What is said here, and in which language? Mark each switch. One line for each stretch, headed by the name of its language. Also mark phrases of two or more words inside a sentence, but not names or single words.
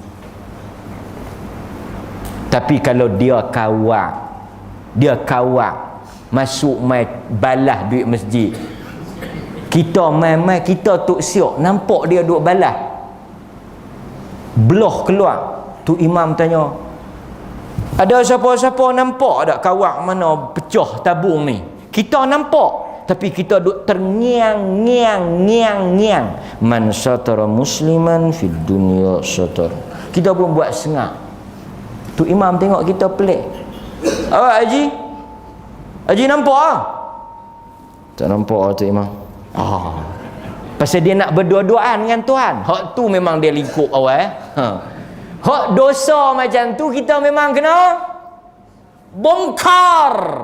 Malay: Tapi kalau dia kawak masuk mai balas duit masjid, kita mai kita tuk siok nampak dia duk balas, belah keluar tu imam tanya, ada siapa-siapa nampak tak kawak mana pecah tabung ni? Kita nampak tapi kita duk terngiang-ngiang
Arabic: من ستر مسلما في الدنيا ستر.
Malay: Kita pun buat sengak. Tu imam tengok kita pelik. Awak Haji nampak ah? Tak nampak ah tu imam. Pasal dia nak berdua-duaan dengan Tuhan. Hak tu memang dia lingkup awal. Hak dosa macam tu kita memang kena bongkar.